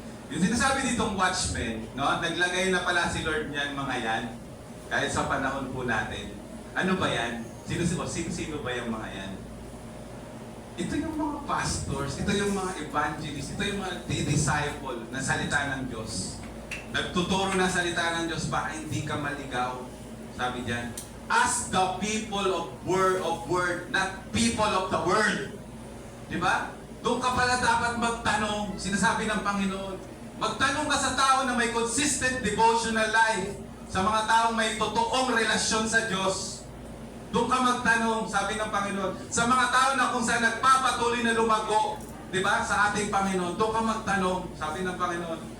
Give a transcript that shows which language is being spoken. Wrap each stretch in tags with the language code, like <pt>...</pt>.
<tl>Yung sinasabi ditong watchmen, no, naglagay na pala si Lord niyan mga yan, kahit sa panahon po natin. Ano ba yan? Sino ba yung mga yan? Ito yung mga pastors, ito yung mga evangelists, ito yung mga disciple na salita ng Diyos. Nagtuturo na salita ng Diyos para hindi ka maligaw. Sabi diyan,</tl> <en>ask the people of word, not people of the world.</en> <tl>Diba? Doon ka pala dapat magtanong, sinasabi ng Panginoon. Magtanong ka sa tao na may consistent devotional life, sa mga taong may totoong relasyon sa Diyos. Doon ka magtanong, sabi ng Panginoon, sa mga tao na kung saan nagpapatuloy na lumago, diba, sa ating Panginoon, doon ka magtanong, sabi ng Panginoon.</tl>